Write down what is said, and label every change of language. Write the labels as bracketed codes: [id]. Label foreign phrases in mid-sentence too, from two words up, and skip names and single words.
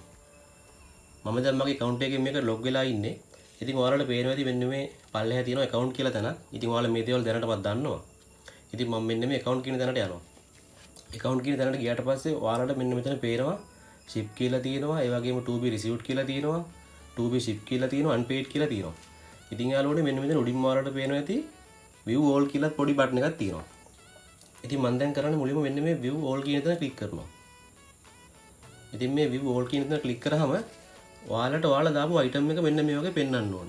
[si] මම දැන් මගේ account එකේ මේක log වෙලා ඉන්නේ. ඉතින් ඔයාලට පේනවා ඇති මෙන්න මේ පල්ලෙහා තියෙනවා account කියලා තැන. ඉතින් ඔයාලා මේ දේවල් දැනටමත් දන්නවා. ඉතින් මම මෙන්න මේ account කියන තැනට යනවා. account කියන තැනට ගියාට පස්සේ ඔයාලට මෙන්න මෙතන පේනවා ship කියලා තියෙනවා. ඒ වගේම [en] to be received [si] කියලා තියෙනවා. [en] to be ship [si] කියලා තියෙනවා. unpaid කියලා තියෙනවා. ඉතින් යාළුවනේ මෙන්න මෙතන උඩින්ම ඔයාලට පේනවා ඇති [en] view all [si] කියලා පොඩි බටන් එකක් තියෙනවා. ඉතින් මම දැන් කරන්නේ මුලින්ම මෙන්න මේ [en] view all [si] කියන තැන ක්ලික් කරනවා. ඉතින් මේ [en] view all [si] කියන තැන ක්ලික් කරාම ඔයාලට ඔයාලා දාපු item එක මෙන්න මේ වගේ පෙන්වන්න ඕනේ.